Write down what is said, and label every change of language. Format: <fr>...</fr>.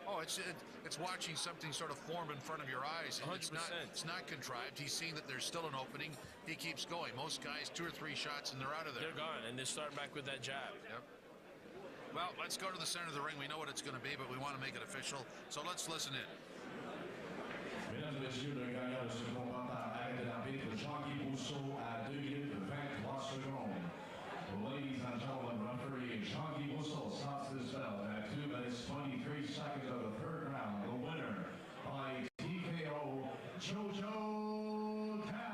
<en>Oh, it's watching something sort of form in front of your eyes. 100%. It's not contrived. He's seen that there's still an opening. He keeps going. Most guys 2 or 3 shots and they're out of there. They're gone, and they're starting back with that jab. Yep. Well, let's go to the center of the ring. We know what it's going to be, but we want to make it official. So let's listen in.</en> <fr>Mesdames et messieurs, le gagnant de ce combat par arrêt de l'arbitre Jean-Guy Rousseau à 2 minutes 23 secondes.</fr> <en>Ladies and gentlemen, referee Jean-Guy Rousseau stops this bout at 2 minutes 23 seconds of the third round. The winner by TKO, Jojo Dan.</en>